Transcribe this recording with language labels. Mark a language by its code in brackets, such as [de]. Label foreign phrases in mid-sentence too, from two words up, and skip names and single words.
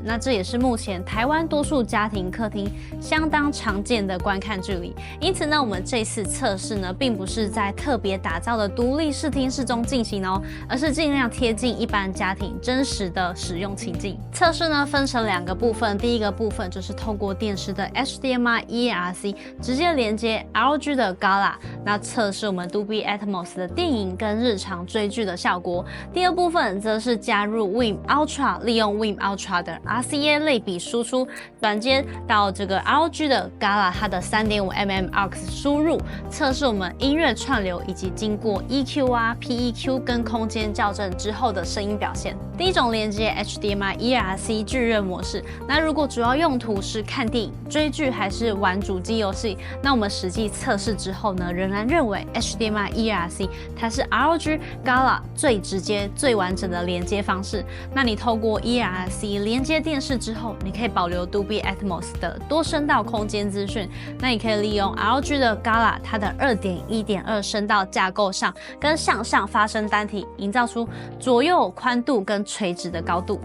[zh] 那這也是目前台灣多數家庭客廳相當常見的觀看距離。因此呢，我們這次測試呢，並不是在特別打造的獨立視聽室中進行哦，而是盡量貼近一般家庭真實的使用情境。測試呢分成2個部分，第一個部分就是透過電視的 HDMI ERC 直接連接 ROG 的 Gala， 那測試我們 Dolby Atmos 的電影跟日常追劇的效果。第二部分則是加入 Win Ultra， 利用 Win Ultra 的 RCA 類比輸出轉接到這個 ROG 的 Gala 它的 3.5mm AUX 輸入，測試我們音樂串流以及經過 EQ 啊、PEQ 跟空間校正之後的聲音表現。第一種連接 HDMI ERC 巨熱模式，那如果主要用途是看電影、追劇還是玩主機遊戲，那我們實際測試之後呢，仍然認為 HDMI ERC 它是 ROG Gala 最直接、最完整的連接方式。那你透過 ERC 連接電視之後，你可以保留 Dolby Atmos 的多聲道空間資訊。那你可以利用 ROG 的 Gala 它的 2.1.2 声道架構上跟向上发声单体，營造出左右寬度跟垂直的高度。